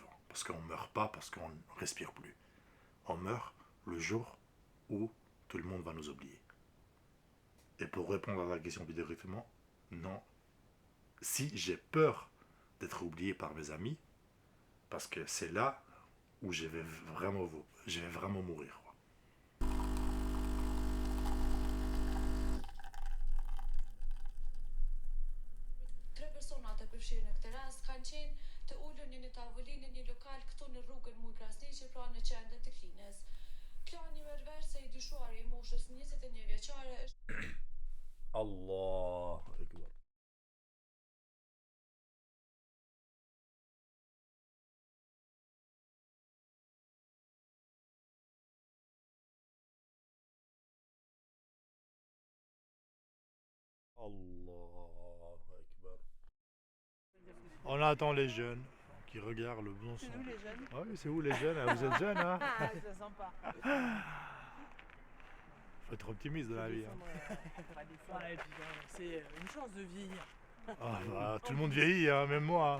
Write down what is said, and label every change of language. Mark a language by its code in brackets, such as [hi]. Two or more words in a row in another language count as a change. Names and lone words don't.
[fr] Parce qu'on ne meurt pas, parce qu'on ne respire plus. On meurt le jour où tout le monde va nous oublier. Et pour répondre à la question plus directement, non. Si j'ai peur d'être oublié par mes amis, parce que c'est là où je vais vraiment mourir. [sq] Tre persona të përfshirë në këtë rast kanë qenë të ulur në një tavolinë në një lokal këtu në rrugën Muj Krasniqi, pra në qendër të Klinës. Klani Merver se i dyshuari i moshës 21 vjeçare është [ar] الله أكبر. الله أكبر. [fr] On attend les jeunes qui regardent le bon son. C'est nous les jeunes. Ah oui, c'est vous les jeunes, vous êtes jeunes, hein? Ah, c'est sympa. Faut être optimiste dans la vie. Hein. Ouais, puis, c'est une chance de vieillir. Ah, bah, tout le monde vieillit, hein, même moi.